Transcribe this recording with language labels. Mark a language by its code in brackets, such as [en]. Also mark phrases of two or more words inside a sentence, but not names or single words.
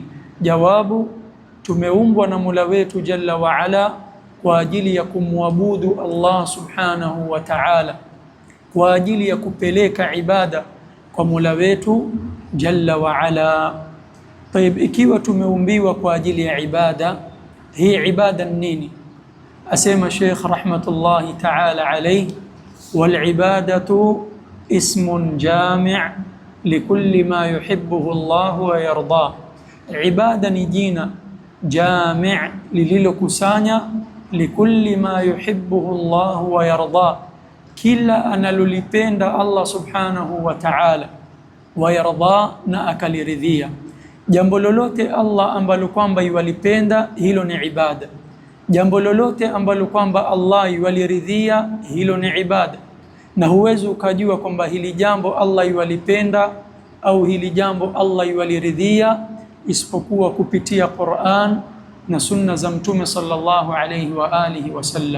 [sw] Jawabu, tumeumbwa na Mola wetu [ar] جل وعلا [sw] kwa ajili ya kumwabudu Allah [ar] سبحانه وتعالى, [sw] kwa ajili ya kupeleka ibada kwa Mola wetu [ar] جل وعلا. [sw] Tayeb, ikiwa tumeumbiwa kwa ajili ya ibada, hii ibada nini? [ar] Asema Sheikh رحمة الله تعالى عليه، والعبادة اسم جامع لكل ما يحبه الله ويرضى. [sw] Ibada ni jina jami' lililokusanya [ar] لكل ما يحبه الله ويرضى, [sw] kila analolipenda Allah [ar] سبحانه وتعالى، ويرضى, [sw] na akaliridhia. Jambo lolote Allah ambalo kwamba yuwalipenda, hilo ni ibada. Jambo lolote ambalo kwamba Allah yuwaliridhia, hilo ni ibada. Na huwezi ukajua kwamba hili jambo Allah yuwalipenda au hili jambo Allah yuwaliridhia isipokuwa kupitia Qur'an na sunna za Mtume [ar] صلى الله عليه وعلى آله وسلم.